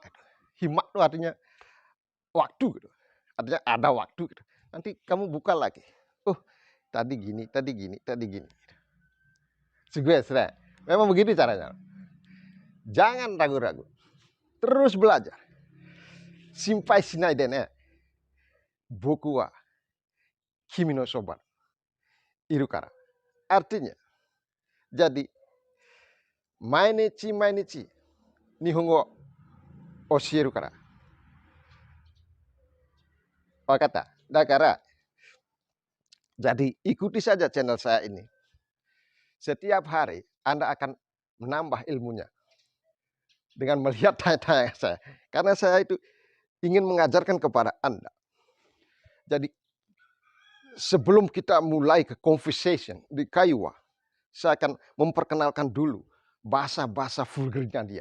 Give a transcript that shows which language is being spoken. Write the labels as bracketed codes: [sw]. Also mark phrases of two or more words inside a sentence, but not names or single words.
[id] Himak itu artinya waktu gitu. Artinya ada waktu gitu. Nanti kamu buka lagi. Oh, tadi gini. Sudah. Memang begitu caranya. Jangan ragu-ragu. Terus belajar. [ja] 心配しないでね. 僕は君のそばいるから. [id] Artinya, jadi [ja] 毎日日本語教えるから. わかった。だから. [id] Jadi ikuti saja channel saya ini. Setiap hari Anda akan menambah ilmunya dengan melihat tanya-tanya saya. Karena saya itu ingin mengajarkan kepada Anda. Jadi sebelum kita mulai ke conversation di Kaiwa, saya akan memperkenalkan dulu bahasa-bahasa vulgarnya dia.